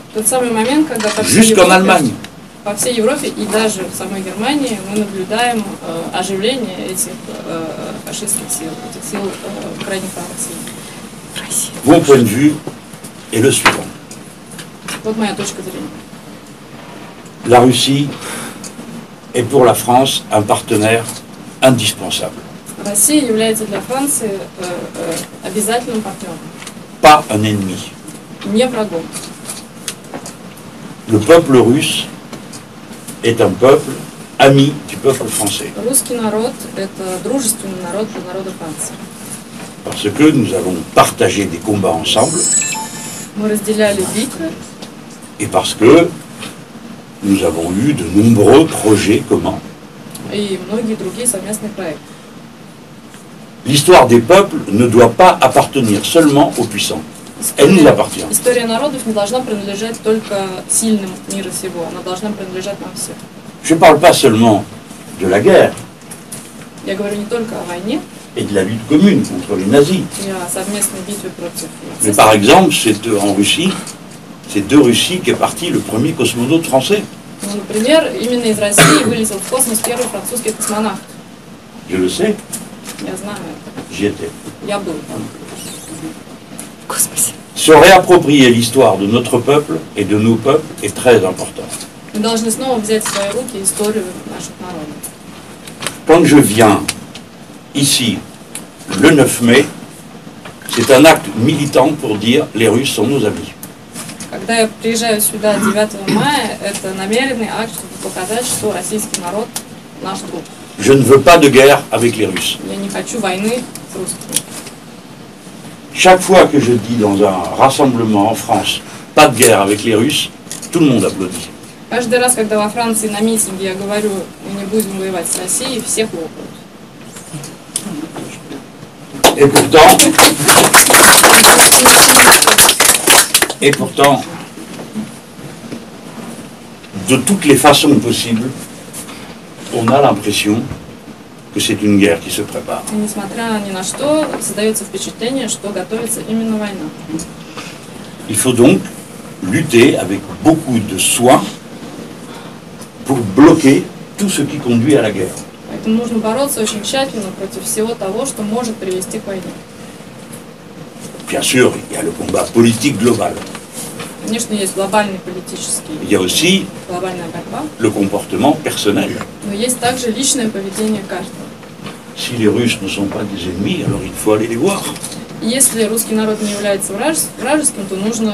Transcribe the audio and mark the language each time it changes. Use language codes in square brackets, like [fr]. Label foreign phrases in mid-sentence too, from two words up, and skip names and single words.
[ru] Тот самый момент, когда [fr] Jusqu'en Allemagne. [ru] по всей Европе и даже в самой Германии мы наблюдаем оживление этих фашистских сил, этих сил крайне правых сил. [fr] Mon point de vue est le suivant. [ru] Вот моя точка зрения. [fr] La Russie est pour la France un partenaire indispensable, [ru] Россия является для Франции обязательным партнером, [fr] pas un ennemi. [ru] не врагом. [fr] Le peuple russe est un peuple ami du peuple français, [ru] Русский народ – это дружественный народ для народа Франции. [fr] parce que nous avons partagé des combats ensemble [ru] Мы разделяли битвы, [fr] et parce que nous avons eu de nombreux projets communs. [ru] и многие другие совместные проекты. [fr] L'histoire des peuples ne doit pas appartenir seulement aux puissants. Elle nous appartient. [ru] История народов не должна принадлежать только сильным мира сего, она должна принадлежать нам всем. [fr] Je ne parle pas seulement de la guerre [ru] Я говорю не только о войне [fr] et de la lutte commune contre les nazis, [ru] и о совместной битве против [fr] mais [ru] нацистов. [fr] par exemple, c'est en Russie, c'est de Russie qu'est parti le premier cosmonaute français. [ru] Ну, например, именно из России вылетел в космос первый французский космонавт. [fr] Je le sais, [ru] Я знаю это. [fr] j'y étais. [ru] Я был там. В космосе. [fr] Se réapproprier l'histoire de notre peuple et de nos peuples est très important. [ru] Мы должны снова взять в свои руки историю наших народов. [fr] Quand je viens ici le 9 mai, c'est un acte militant pour dire les Russes sont nos amis. [ru] Когда я приезжаю сюда 9 мая, это намеренный акт, чтобы показать, что российский народ наш друг. [fr] Je ne veux pas de guerre avec les Russes. [ru] Я не хочу войны с русскими. [fr] Chaque fois que je dis dans un rassemblement en France, pas de guerre avec les Russes, tout le monde applaudit. [ru] Каждый раз, когда во Франции на митинге я говорю, мы не будем воевать с Россией, все хлопают. [fr] Et pourtant, de toutes les façons possibles, on a l'impression que c'est une guerre qui se prépare. [ru] И несмотря ни на что, создается впечатление, что готовится именно война. [fr] Il faut donc lutter avec beaucoup de soin pour bloquer tout ce qui conduit à la guerre. [ru] Поэтому нужно бороться очень тщательно против всего того, что может привести к войне. [fr] Bien sûr, il y a le combat politique global. [ru] Конечно, есть глобальный политический, [fr] Il y a aussi [ru] глобальная борьба, [fr] le comportement personnel. [ru] но есть также личное поведение каждого. [fr] Si les Russes ne sont pas des ennemis, alors il faut aller les voir. [ru] И если русский народ не является вражеским, то нужно